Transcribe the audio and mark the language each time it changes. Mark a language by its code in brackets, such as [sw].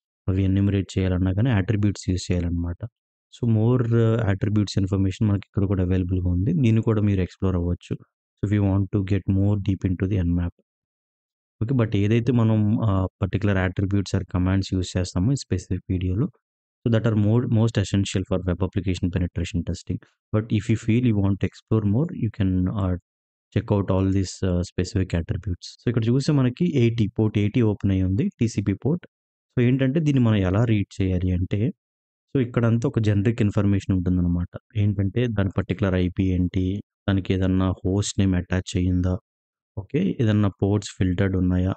[te] అవి ఎన్యూమరేట్ చేయాలన్నా గానీ అట్రిబ్యూట్స్ యూజ్ చేయాలన్నమాట. సో, మోర్ అట్రిబ్యూట్స్ ఇన్ఫర్మేషన్ మనకి ఇక్కడ కూడా అవైలబుల్‌గా ఉంది. దీన్ని కూడా మీరు ఎక్స్‌ప్లోర్ అవ్వచ్చు. So, [en] If you want to get more deep into the Nmap. [te] Okay. But ఏదైతే మనం particular attributes are commands use చేస్తామో ఈ స్పెసిఫిక్ వీడియోలో [en] so that are most essential for web application penetration testing. But if you feel you want to explore more, you can check out all these specific attributes. [te] So ఇక్కడ చూస్తే మనకి 80 port 80 open అయ్యి ఉంది TCP port. So ఏంటంటే దీన్ని మనం ఎలా read చేయాలి అంటే సో ఇక్కడంతా ఒక జనరిక్ ఇన్ఫర్మేషన్ ఉంటుందన్నమాట. ఏంటంటే దాని పర్టిక్యులర్ ఐపీ ఏంటి? దానికి ఏదన్నా హోస్ట్ నేమ్ అటాచ్ అయ్యిందా? ఓకే. ఏదన్నా పోర్ట్స్ ఫిల్టర్డ్ ఉన్నాయా?